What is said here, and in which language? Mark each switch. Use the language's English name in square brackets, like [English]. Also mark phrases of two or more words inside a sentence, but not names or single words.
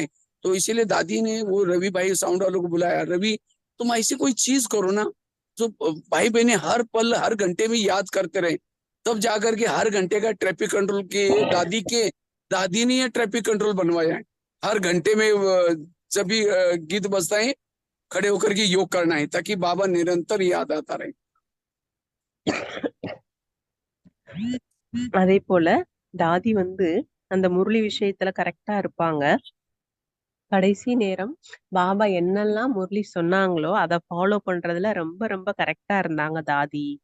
[Hindi] तो इसीलिए दादी ने वो रवि भाई साउंड वालों को बुलाया, रवि तुम ऐसी कोई चीज करो ना जो भाई बहने हर पल हर घंटे में याद करते रहे। तब जाकर के हर घंटे का [English] traffic control [Hindi] के दादी ने ये [English] traffic control [Hindi] बनवाया है। हर घंटे में जब भी गीत बजता है खड़े होकर के योग करना है ताकि बाबा निरंतर याद आता रहे। [Tamil] அதே போல தாதி வந்து அந்த முரளி விஷயத்துல கரெக்டா இருப்பாங்க. கடைசி நேரம் பாபா என்னெல்லாம் முரளி சொன்னாங்களோ அதை ஃபாலோ பண்றதுல ரொம்ப ரொம்ப கரெக்டா இருந்தாங்க தாதி.